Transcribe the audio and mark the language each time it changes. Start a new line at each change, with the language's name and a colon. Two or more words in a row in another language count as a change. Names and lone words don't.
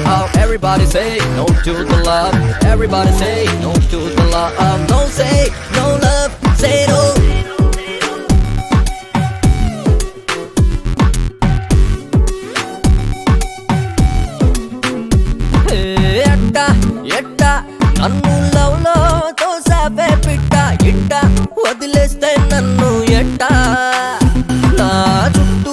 English: Everybody say no to the love. Everybody say no to the love. No say no love. Say no.
Telugu: ఎట్టా నన్ను లవ్ లో తోసావే పిట్ట ఇట్ట వదిలేస్తే నన్ను ఎట్టా నా చుట్టూ